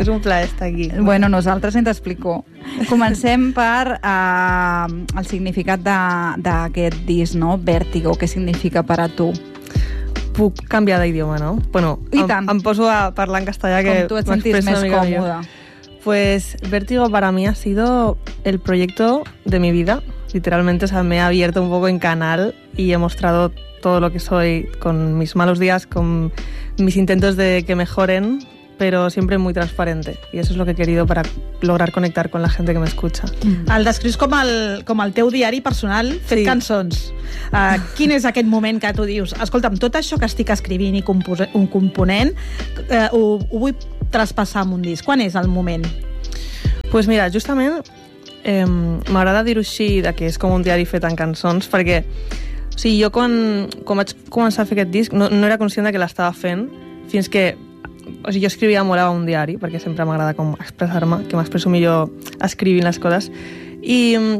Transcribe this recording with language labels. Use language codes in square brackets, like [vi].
[ca] És un plaer estar aquí. Bueno, nosaltres ens t'explico. Comencem per el significat d'aquest disc, no? Vértigo, què significa per a tu? Puc canviar d'idioma, no? Bueno, i tant. Em poso a parlar en castellà, que com tu et sentis més còmoda. Millor. [es] Pues Vértigo para mí ha sido el proyecto de mi vida. Literalmente, o sea, me he abierto un poco en canal y he mostrado todo lo que soy con mis malos días, con mis intentos de que mejoren, pero siempre muy transparente. Y eso es lo que he querido para lograr conectar con la gente que me escucha. [ca] Mm. El descrius com el teu diari personal fet, sí, cançons. Quin és aquest moment que tu dius, escolta'm, tot això que estic escrivint i component, ho vull traspassar en un disc. Quan és el moment? [es] Pues mira, [ca] justament m'agrada dir-ho així, de que és com un diari fet en cançons, perquè, o sigui, jo quan vaig començar a fer aquest disc no era conscient de que l'estava fent fins que, o sigui, jo escrivia molt a un diari, perquè sempre m'agrada com expressar-me, que m'expresso millor escrivint les coses, i